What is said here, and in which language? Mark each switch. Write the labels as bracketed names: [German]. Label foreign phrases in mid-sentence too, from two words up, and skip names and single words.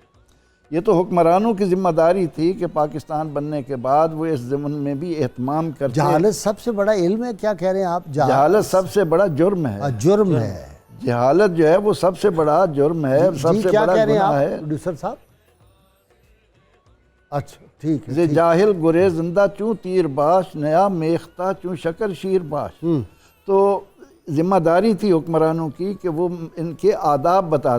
[Urdu] یہ تو حکمرانوں کی ذمہ داری تھی کہ پاکستان بننے کے بعد وہ اس ضمن میں بھی اہتمام کرتے. جہالت سب سے بڑا علم ہے؟ کیا کہہ رہے ہیں آپ؟ جہالت سب سے بڑا جرم ہے. جرم ہے. جہالت جو ہے وہ سب سے بڑا جرم ہے، سب سے بڑا گناہ ہے. پروڈیوسر صاحب اچھا ٹھیک ہے. [Persian] زِ جاہل گرے زندہ چوں تیر باش، نیا میختہ چوں شکر شیر باش. [Urdu] تو ذمہ داری تھی حکمرانوں کی کہ وہ ان کے آداب بتاتے.